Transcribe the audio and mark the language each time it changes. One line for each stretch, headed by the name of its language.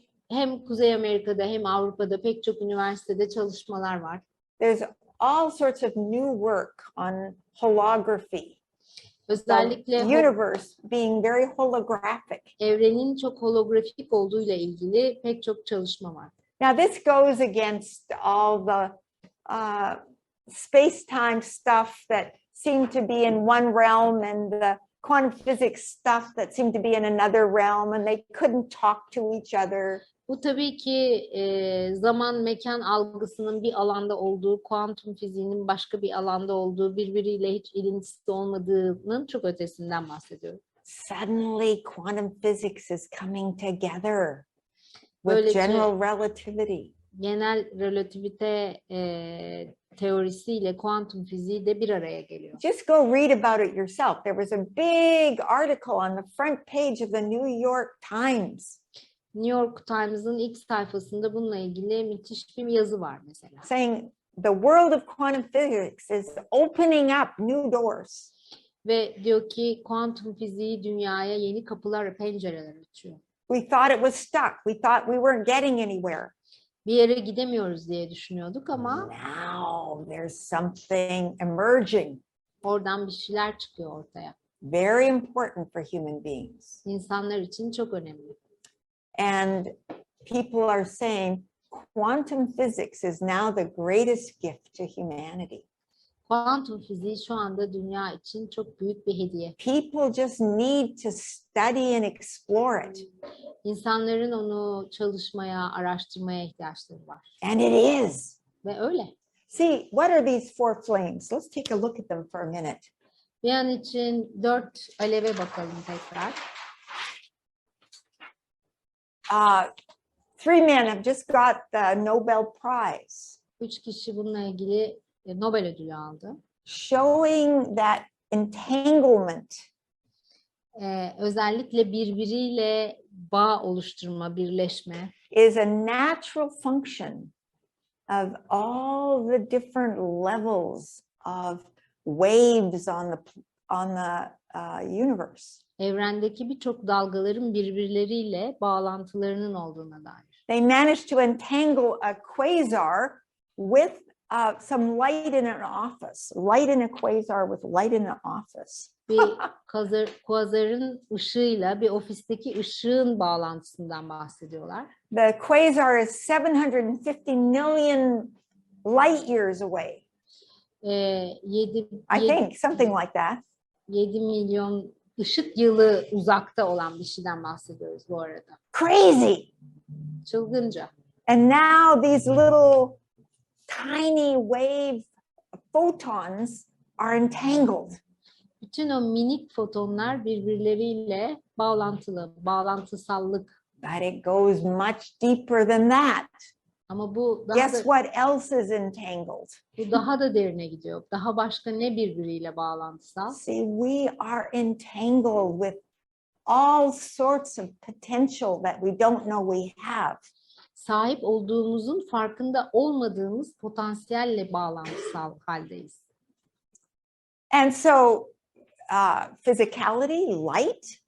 Turkish: Hem Kuzey Amerika'da hem Avrupa'da pek çok üniversitede çalışmalar var.
English: There's all sorts of new work on holography.
Turkish: Özellikle
English: The universe being very holographic.
Turkish: evrenin çok holografik olduğuyla ilgili pek çok çalışma var.
English: Now this goes against all the space-time stuff that seem to be in one realm and the quantum physics stuff that seemed to be in another realm and they couldn't talk to each other.
Turkish: Bu tabii ki zaman mekan algısının bir alanda olduğu, kuantum fiziğinin başka bir alanda olduğu, birbiriyle hiç ilintisi olmadığının çok ötesinden bahsediyorum.
English: Suddenly quantum physics is coming together with
Turkish: Böylece
English: general relativity.
Turkish: genel relativite teorisiyle kuantum fiziği de bir araya geliyor.
English: Just go read about it yourself. There was a big article on the front page of the New York Times.
Turkish: New York Times'ın ilk sayfasında bununla ilgili müthiş bir yazı var mesela.
English: Saying the world of quantum physics is opening up new doors.
Turkish: Ve diyor ki kuantum fiziği dünyaya yeni kapılar, pencereler açıyor.
English: We thought it was stuck. We thought we weren't getting anywhere.
Turkish: Bir yere gidemiyoruz diye düşünüyorduk ama
English: Now there's something emerging.
Turkish: oradan bir şeyler çıkıyor ortaya.
English: Very important for human beings.
Turkish: İnsanlar için çok önemli.
English: And people are saying quantum physics is now the greatest gift to humanity.
Turkish: Kuantum fiziği şu anda dünya için çok büyük bir hediye.
English: People just need to study and explore it.
Turkish: İnsanların onu çalışmaya, araştırmaya ihtiyaçları var.
English: And it is.
Turkish: Ve öyle.
English: See, what are these four flames? Let's take a look at them for a minute.
Turkish: Bir an için 4 aleve bakalım tekrar.
English: Three men have just got the Nobel Prize,
Turkish: 3 kişi bununla ilgili Nobel ödülü aldı.
English: showing that entanglement
Turkish: Özellikle birbiriyle bağ oluşturma, birleşme
English: is a natural function of all the different levels of waves on the universe.
Turkish: evrendeki birçok dalgaların birbirleriyle bağlantılarının olduğuna dair.
English: They managed to entangle a quasar with some light in an office. Light in a quasar with light in an office.
Turkish: Bir kuazarın ışığıyla bir ofisteki ışığın bağlantısından bahsediyorlar.
English: The quasar is 750 million light years away.
Turkish: 7
English: I think something like that.
Turkish: 7 milyon ışık yılı uzakta olan bir şeyden bahsediyoruz bu arada.
English: Crazy.
Turkish: Çılgınca.
English: And now these little tiny wave photons are entangled.
Turkish: Bütün o minik fotonlar birbirleriyle bağlantılı, bağlantısallık.
English: But it goes much deeper than that.
Turkish: Ama bu daha
English: Guess
Turkish: da,
English: what else is entangled?
Turkish: bu daha da derine gidiyor. Daha başka ne birbiriyle bağlantısal?
English: See, we are entangled with all sorts of potential that we don't know we have.
Turkish: Sahip olduğumuzun farkında olmadığımız potansiyelle bağlantısal haldeyiz.
English: And so physicality, light.